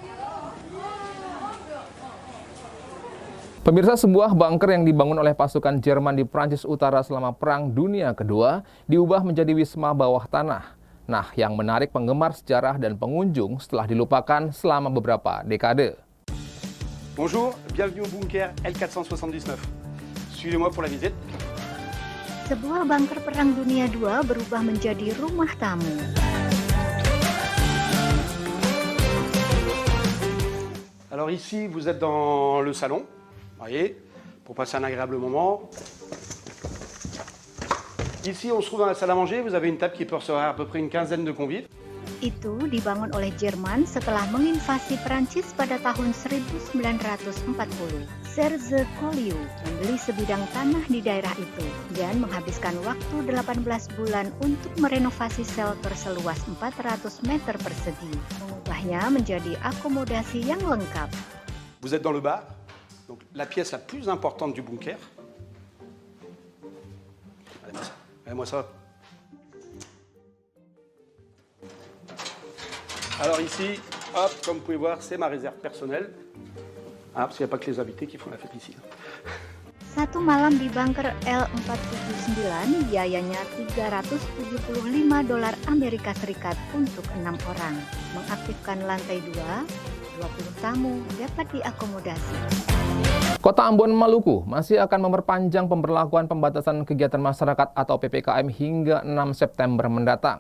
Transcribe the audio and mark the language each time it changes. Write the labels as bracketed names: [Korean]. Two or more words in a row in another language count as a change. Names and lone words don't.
[Indonesian] Pemirsa, sebuah bunker yang dibangun oleh pasukan Jerman di Prancis Utara selama Perang Dunia Kedua diubah menjadi wisma bawah tanah. Nah, yang menarik penggemar sejarah dan pengunjung setelah dilupakan selama beberapa dekade. [French] Bonjour, bienvenue au bunker L479. Suivez-moi pour la visite. [Indonesian] Sebuah bunker Perang Dunia II berubah menjadi rumah tamu. [French] Alors ici, vous êtes dans le salon. Voyez, pour passer un agréable moment. Ici, on se trouve dans la salle à manger. Vous avez une table qui peut recevoir à peu près une quinzaine de convives. [Indonesian] Itu dibangun oleh Jerman setelah menginvasi Prancis pada tahun 1940. Serge Collier membeli sebidang tanah di daerah itu dan menghabiskan waktu 18 bulan untuk merenovasi shelter seluas 400 meter persegi, mengubahnya menjadi akomodasi yang lengkap. [French] Vous êtes dans le bar. Donc, la pièce la plus importante du bunker. Regardez-moi ça. Alors ici, hop, comme vous pouvez voir, c'est ma réserve personnelle. Ah, parce qu'il n'y a pas que les invités qui font la fête ici. [Indonesian] Satu malam di bunker L479 biayanya $375 Amerika Serikat untuk 6 orang. Mengaktifkan lantai 2, 20 tamu dapat diakomodasi. Kota Ambon, Maluku masih akan memperpanjang pemberlakuan pembatasan kegiatan masyarakat atau PPKM hingga 6 September mendatang.